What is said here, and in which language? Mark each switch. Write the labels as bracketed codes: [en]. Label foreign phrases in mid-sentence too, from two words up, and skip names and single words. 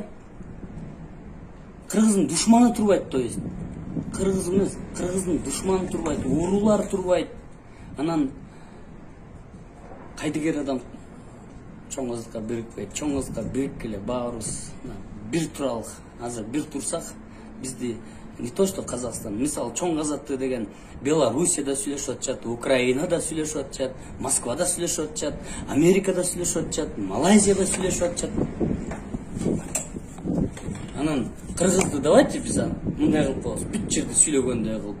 [ky] Кыргыздын душманы турбайт, [ru] то есть. [ky] Кыргыз эмес, кыргыздын душманы турбайт, уурулар турбайт. Анан кайдыгер адам чоң азатка бирикпейт. Чоң азатка бириккеле баарыбыз бир туралык. Азыр бир турсак бизди [ru] не то что [ky] Казахстан, мисалы чоң азатты деген Белоруссияда сүйлөшүп атышат, Украинада сүйлөшүп атышат, Москвада сүйлөшүп атышат, Америкада сүйлөшүп атышат, Малайзияда сүйлөшүп атышат. Анан кыргызды давайте биз мындай кылып коебуз, бүт жерде сүйлөгөндөй кылып.